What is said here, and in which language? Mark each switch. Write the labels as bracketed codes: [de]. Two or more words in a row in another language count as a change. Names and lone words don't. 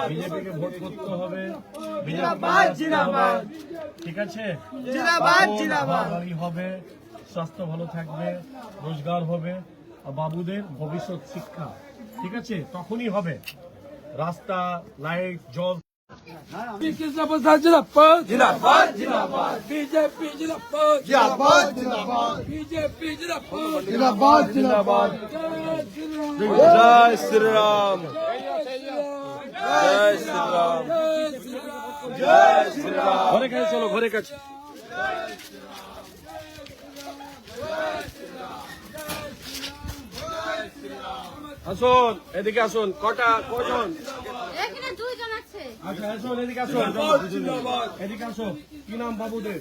[bn] বিজেপি কে ভোট করতে হবে, বিজেপি ঠিক আছে? जिंदाबाद ঘর जिंदाबाद বাড়ি হবে, স্বাস্থ্য ভালো থাকবে, রোজগার হবে, আর বাবুদের ভবিষ্যৎ শিক্ষা, ঠিক আছে? তখনই হবে। রাস্তা, লাইট, জল [hi] जिंदाबाद जिंदाबाद जिंदाबाद जिंदाबाद बीजेपी जिंदाबाद जिंदाबाद जिंदाबाद बीजेपी जिंदाबाद जिंदाबाद जिंदाबाद जय श्री जय श्री राम राम जय श्री राम जय श्री राम [bn] ঘরে কাছে চলো, ঘরে কাছে। আসুন, এদিকে আসুন। কজন? এখানে দুইজন আছে। আচ্ছা, আসুন, এদিকে আসুন। এদিকে আসুন। কি নাম বাবুদের?